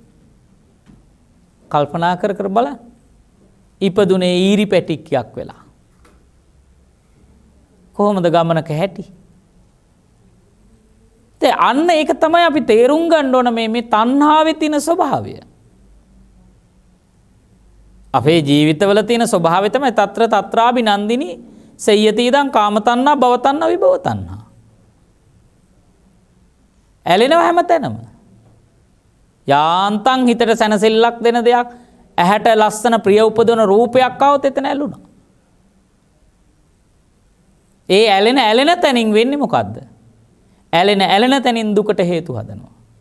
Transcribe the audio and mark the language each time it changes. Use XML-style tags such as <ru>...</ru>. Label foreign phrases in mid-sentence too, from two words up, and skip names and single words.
<si>කල්පනා කර කර බලන්න. ඉපදුනේ ඊරි පැටික්කයක් වෙලා. කොහොමද ගමනක හැටි? අන්න ඒක තමයි අපි තේරුම් ගන්න ඕන මේ තණ්හාවේ තියෙන ස්වභාවය. අපේ ජීවිතවල තියෙන ස්වභාවය තමයි</si> <pi>తත්‍ර తත්‍රාබිනන්දිනි සෙය්‍යති ඉදං කාම තණ්හා භව තණ්හා විභව තණ්හා.</pi> <si>ඇලෙනව හැමතැනම. යාන්තම් හිතට සැනසෙල්ලක් දෙන දෙයක් ඇහැට ලස්සන ප්‍රිය උපදවන රූපයක් આવොත් එතන ඇලුනා. ඒ ඇලෙන තැනින් වෙන්නේ මොකද්ද? ඇලෙන තැනින් දුකට හේතු හදනවා.</si>